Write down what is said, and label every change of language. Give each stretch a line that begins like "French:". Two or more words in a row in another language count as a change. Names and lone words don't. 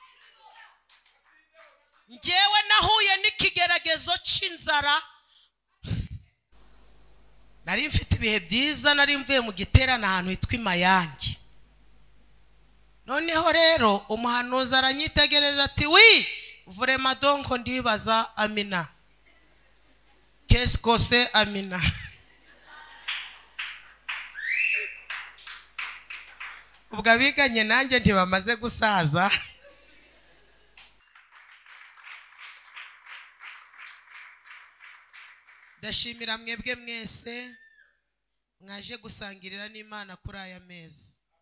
Kinyarwanda: Ngewe nahuye n'ikigeragezo cy'inzara. Nari mfite ibihe byiza, nari mvuye mu giterane ahantu hitwa Imayange. Noneho rero umuhanuzi aranyitegereza ati wi
French: vraiment donc
Kinyarwanda: ndibaza amina.
French: Qu'est-ce que c'est amina?
Kinyarwanda: Ubwo abiganye nanjye ntibamaze gusaza. Ndashimira mwebwe mwese mwaje gusangirira n'Imana kuri aya meza.